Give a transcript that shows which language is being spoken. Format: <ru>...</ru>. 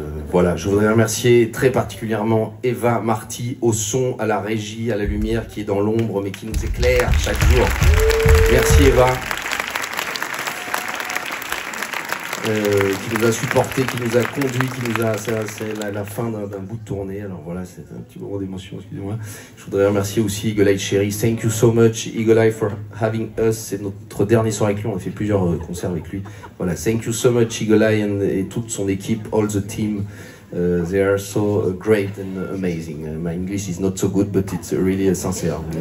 <fr>Voilà, je voudrais remercier très particulièrement Eva Marty au son, à la régie, à la lumière, qui est dans l'ombre mais qui nous éclaire chaque jour. Merci Eva. Qui nous a supporté, qui nous a conduit, c'est la fin d'un bout de tournée. Alors voilà, c'est un petit moment d'émotion, excusez-moi. Je voudrais remercier aussi Eagle Eye Cherry.</fr> <en>Thank you so much Eagle Eye for having us.</en> <fr>C'est notre dernier soir avec lui, on a fait plusieurs concerts avec lui. Voilà,</fr> <en>thank you so much Eagle Eye</en> <fr>et toute son équipe,</fr> <en>all the team. They are so great and amazing. My English is not so good, but it's really sincere.</en>